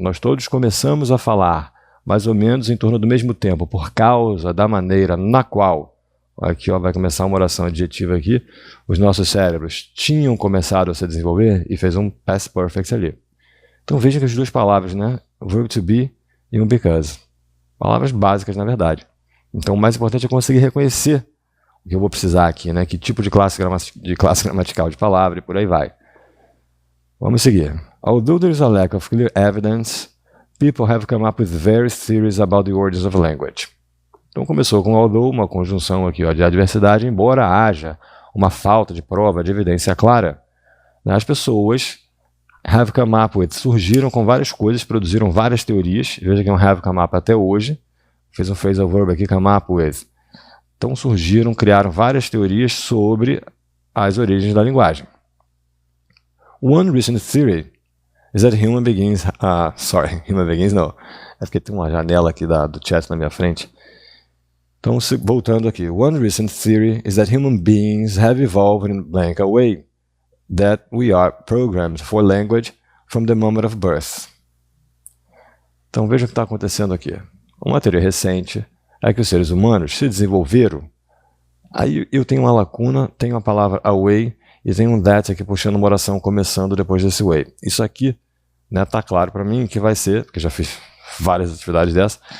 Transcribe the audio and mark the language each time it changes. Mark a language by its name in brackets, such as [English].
[Portuguese] Nós todos começamos a falar mais ou menos em torno do mesmo tempo, por causa da maneira na qual, aqui ó, vai começar uma oração adjetiva aqui, os nossos cérebros tinham começado a se desenvolver e fez um past perfect ali. Então veja que as duas palavras, né, verb to be e um because, palavras básicas na verdade. Então o mais importante é conseguir reconhecer o que eu vou precisar aqui, né, que tipo de classe gramatical de palavra e por aí vai. Vamos seguir. [English] Although there is a lack of clear evidence, people have come up with various theories about the origins of language. [Portuguese] Então começou com although, uma conjunção aqui ó, de adversidade, embora haja uma falta de prova, de evidência clara, né, as pessoas [English] have come up with, [Portuguese] surgiram com várias coisas, produziram várias teorias, veja que é um have come up até hoje, fez um phrasal verb aqui, come up with. Então surgiram, criaram várias teorias sobre as origens da linguagem. [English] One recent theory is that human beings, [Portuguese] human beings não, é porque tem uma janela aqui do chat na minha frente. Então, voltando aqui, [English] one recent theory is that human beings have evolved in blank a way that we are programmed for language from the moment of birth. [Portuguese] Então, veja o que está acontecendo aqui. Uma teoria recente é que os seres humanos se desenvolveram, aí eu tenho uma lacuna, tenho a palavra away, e tem um that aqui puxando uma oração começando depois desse way. Isso aqui, né, tá claro para mim que vai ser, porque já fiz várias atividades dessas.